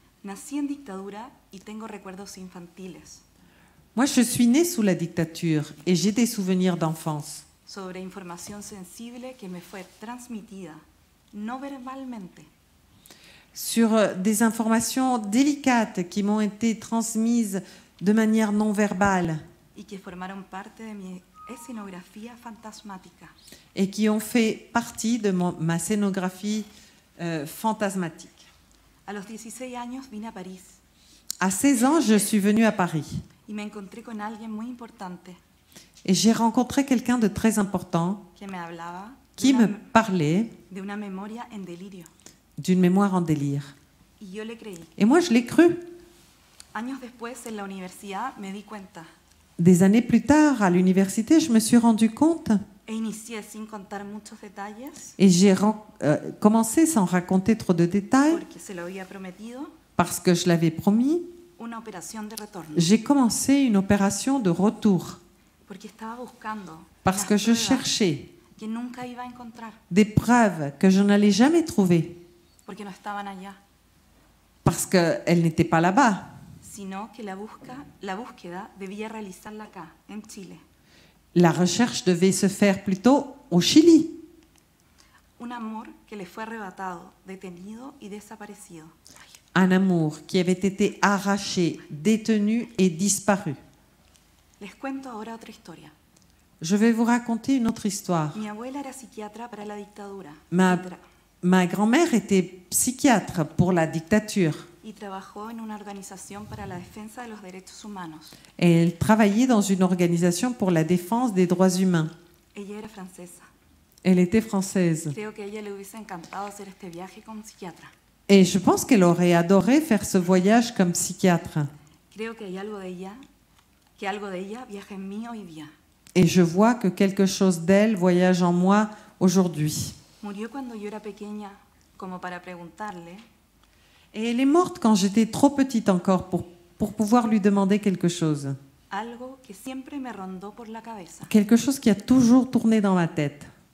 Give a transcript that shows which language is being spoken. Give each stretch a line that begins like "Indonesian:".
Spanish: Nací en dictadura y tengo recuerdos infantiles
French: Moi, je suis née sous la dictature et j'ai des souvenirs d'enfance
Spanish: sobre información sensible que me fue transmitida no verbalmente,
French: sur des informations délicates qui m'ont été transmises de manière non verbale
Spanish: y que formaron parte de mi escenografía fantasmática.
French: et qui ont fait partie de ma scénographie fantasmatique.
Spanish: A los 16 años vine a París
French: À 16 ans, je suis venue à Paris
Spanish: y me encontré con alguien muy importante
French: et j'ai rencontré quelqu'un de très important
Spanish: que me hablaba
French: qui me parlait
Spanish: de una memoria en delirio.
French: d'une mémoire en délire.
Spanish: Y yo le creí.
French: Et moi, je l'ai cru.
Spanish: Años después, en la universidad, me di cuenta
French: Des années plus tard, à l'université, je me suis rendu compte
Spanish: e inicié sin contar muchos detalles
French: et j'ai commencé sans raconter trop de détails
Spanish: porque se lo había prometido,
French: parce que je l'avais promis.
Spanish: una operación de retorno.
French: J'ai commencé une opération de retour
Spanish: Porque estaba buscando
French: parce
Spanish: unas
French: que je
Spanish: pruebas
French: cherchais
Spanish: que nunca iba a encontrar
French: des preuves que je n'allais jamais trouver
Spanish: porque no estaban allá,
French: parce qu'elles n'étaient pas là-bas,
Spanish: sino que la búsqueda debía realizarla acá, en Chile.
French: La recherche devait se faire plutôt au Chili.
Spanish: Un amor que le fue arrebatado, detenido y desaparecido.
French: Un amour qui avait été arraché, détenu et disparu.
Spanish: Les cuento ahora otra historia.
French: Je vais vous raconter une autre histoire.
Spanish: Mi abuela era psiquiatra para la dictadura
French: Ma grand-mère était psychiatre pour la dictature
Spanish: y trabajó en una organización para la defensa de los derechos humanos.
French: et elle travaillait dans une organisation pour la défense des droits humains.
Spanish: Ella era francesa.
French: Elle était française.
Spanish: Creo que a ella le hubiese encantado hacer este viaje como psiquiatra.
French: Et je pense qu'elle aurait adoré faire ce voyage comme psychiatre.
Spanish: Creo que hay algo de ella, que algo de ella viaja en mí hoy día.
French: Et je vois que quelque chose d'elle voyage en moi aujourd'hui.
Spanish: Murió cuando yo era pequeña, como para preguntarle,
French: Et elle est morte quand j'étais trop petite encore pour pouvoir lui demander quelque chose.
Spanish: algo que siempre me rondó por la cabeza.
French: Quelque chose qui a toujours tourné dans ma tête.